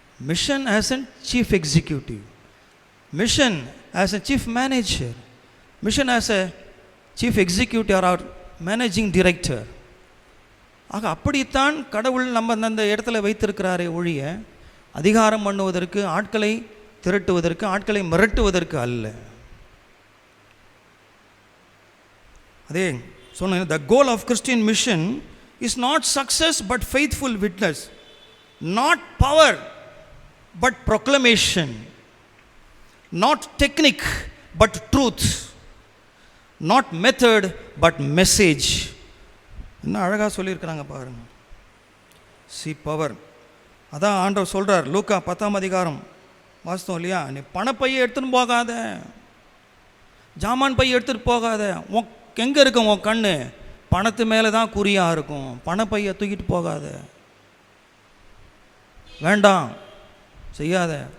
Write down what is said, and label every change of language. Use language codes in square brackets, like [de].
[en] Mission as a chief executive, mission as a chief manager, mission as a chief executive or managing director. [ta] ஆக அப்படித்தான் கடவுள் நம்ம அந்த இடத்துல வைத்திருக்கிறாரே ஒழிய அதிகாரம் பண்ணுவதற்கு, ஆட்களை திரட்டுவதற்கு, ஆட்களை மிரட்டுவதற்கு அல்ல. அதே சொன்ன, [en] the goal of Christian mission is not success but faithful witness, not power but proclamation, not technique but truth, not method but message. [ta] என்ன அழகாக சொல்லியிருக்கிறாங்க பாருங்க. [en] See power. [ta] அதான் ஆண்டவர் சொல்கிறார் லூக்கா 10ஆம் அதிகாரம் வாசித்தோம் இல்லையா, நீ பணப்பையை எடுத்துன்னு போகாத, ஜாமான் பையை எடுத்துகிட்டு போகாத. எங்கே இருக்கும் உன் கண்ணு? பணத்து மேலே தான் குறியாக இருக்கும். பணப்பையை தூக்கிட்டு போகாத, வேண்டாம், செய்யாத.